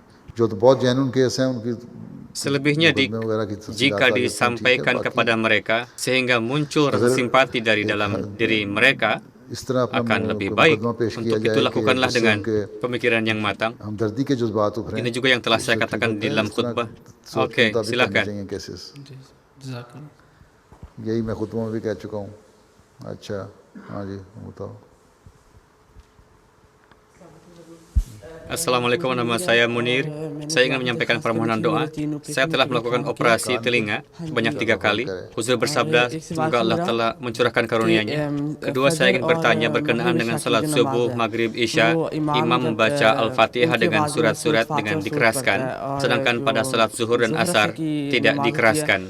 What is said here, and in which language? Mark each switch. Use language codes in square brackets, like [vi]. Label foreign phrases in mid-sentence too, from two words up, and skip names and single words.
[id] Selebihnya jika disampaikan kepada mereka sehingga muncul rasa simpati dari dalam diri mereka, akan lebih baik. Untuk itu lakukanlah dengan pemikiran yang matang. Ini juga yang telah saya katakan di dalam khutbah. Oke, silakan. [ur] یہی میں خطبوں میں بھی کہہ چکا ہوں. اچھا، ہاں جی، بتاؤ. [id] Assalamualaikum, nama saya Munir. Saya ingin menyampaikan permohonan doa. Saya telah melakukan operasi telinga sebanyak 3 kali. Huzur bersabda, semoga Allah telah mencurahkan karunia-Nya. Kedua, saya ingin bertanya berkenaan dengan salat subuh, maghrib, isya. Imam membaca Al-Fatihah dengan surat-surat dengan dikeraskan, sedangkan pada salat zuhur dan asar tidak dikeraskan.